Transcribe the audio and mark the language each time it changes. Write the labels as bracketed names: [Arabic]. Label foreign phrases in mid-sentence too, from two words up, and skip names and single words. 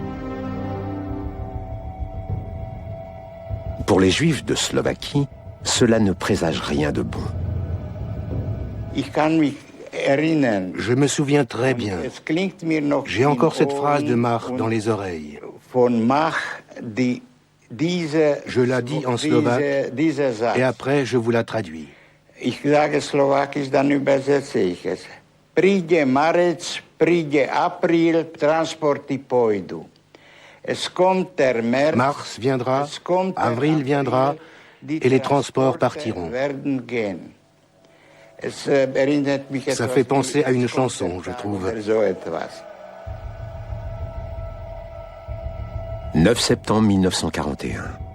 [French] Pour les Juifs de Slovaquie, cela ne présage rien de bon. Je me souviens très bien. J'ai encore cette phrase de Mach dans les oreilles. Je la dis en slovaque et après je vous la traduis. [Slovak] Príde marec, príde apríl, transporty pôjdu. [French] Mars viendra, avril viendra et les transports partiront. Ça fait penser à une chanson, je trouve. 9 septembre 1941.